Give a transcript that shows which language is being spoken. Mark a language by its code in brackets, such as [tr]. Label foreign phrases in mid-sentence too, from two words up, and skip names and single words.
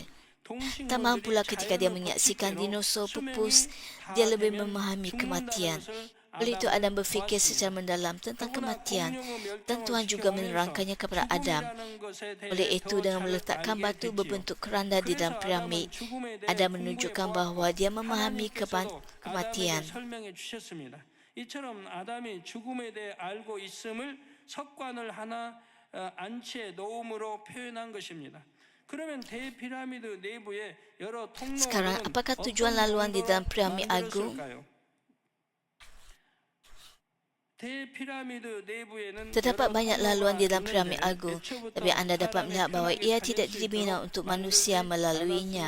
[ms] Tamam pula ketika dia menyaksikan dinosaur pupus, dia lebih memahami kematian. Oleh itu Adam berfikir secara mendalam tentang kematian dan Tuhan juga menerangkannya kepada Adam. Oleh itu dengan meletakkan batu berbentuk keranda di dalam piramid, Adam menunjukkan bahawa dia memahami kematian. [ko] 이처럼 아담이 죽음에 대해 알고 있음을 석관을 하나 안치에 놓음으로 표현한 것입니다. [ms] Sekarang, apakah tujuan laluan di dalam piramid agung? Terdapat banyak laluan di dalam piramid agung, tapi anda dapat melihat bahawa ia tidak dibina untuk manusia melaluinya.